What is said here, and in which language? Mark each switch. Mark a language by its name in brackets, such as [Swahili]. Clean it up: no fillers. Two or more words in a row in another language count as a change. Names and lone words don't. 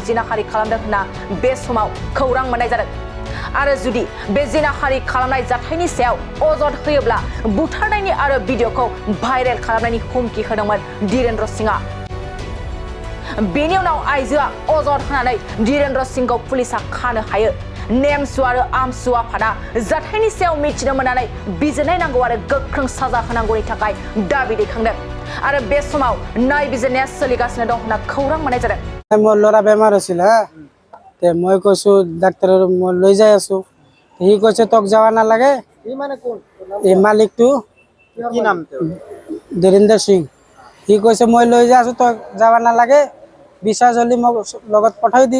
[Bodo] जिनाहारि खालामदों होनना बे समाव खौरां मोननाय जादों आरो जुदि बे जिनाहारि खालामनाय जाथायनि सायाव अजद होयोब्ला बुथारनायनि आरो भिडिअखौ भाइरेल खालामनायनि हुमखि होदोंमोन धीरेन्द्र सिंहआ बेनि उनाव आइजोआ अजद होनानै धीरेन्द्र सिंहखौ पुलिसा खानो हायो नेमसु आरो आमसु आफादा जाथायनि सायाव मिथिनो मोननानै बिजिरनाय नांगौ आरो गोख्रों साजा होनांगौनि थाखाय दाबि दैखांदों आरो बे समाव नायबिजिरनाया सोलिगासिनो दं होनना खौरां मोननाय जादों [Assamese] মোৰ ল'ৰা বেমাৰ আছিল হা তে মই কৈছো ডাক্তৰৰ মই লৈ যাই আছো সি কৈছে তক যাবা না লাগে ই মানে কোন এই মালিকটো কি নাম ধীৰেন্দ্ৰ সিং সি কৈছে মই লৈ যাই আছো তক যাবা না লাগে বিচাৰ জলি মোক লগত পঠাই দি